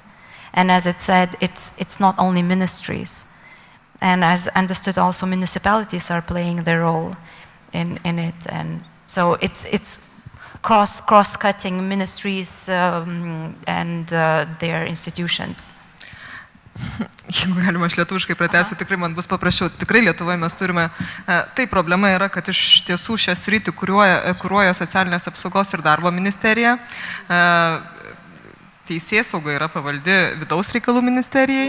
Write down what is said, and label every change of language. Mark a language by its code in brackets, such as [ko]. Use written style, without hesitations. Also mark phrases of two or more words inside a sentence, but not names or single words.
[en] And as it said, it's not only ministries. And as understood, also municipalities are playing their role in it. And so it's cross-cutting ministries and their institutions. [lt] Jeigu galima aš lietuviškai pratęsiu, tikrai man bus paprasčiau. Tikrai Lietuvoje mes turime, tai problema yra, kad iš tiesų šią sritį kuruoja socialinės apsaugos ir darbo ministerija. Teisėsauga yra pavaldi vidaus reikalų ministerijai.